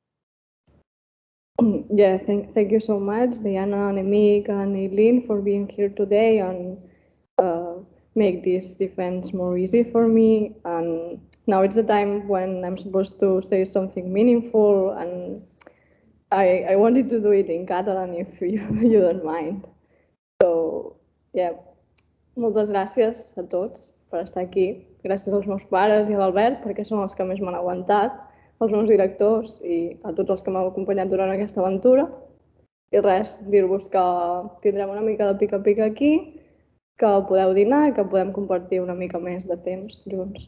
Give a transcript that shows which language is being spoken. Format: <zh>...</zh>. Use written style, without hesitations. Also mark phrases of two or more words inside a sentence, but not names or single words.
<en>Yeah, thank you so much, Diana, Annemiek, and Eileen, for being here today and make this defense more easy for me. And now it's the time when I'm supposed to say something meaningful, and I wanted to do it in Catalan if you don't mind. So, yeah,</en> <ca>moltes gràcies a tots per estar aquí. Gràcies als meus pares i a l'Albert, perquè són els que més m'han aguantat, als meus directors i a tots els que m'heu acompanyat durant aquesta aventura. I res, dir-vos que tindrem una mica de pica-pica aquí, que podeu dinar i que podem compartir una mica més de temps junts.</ca>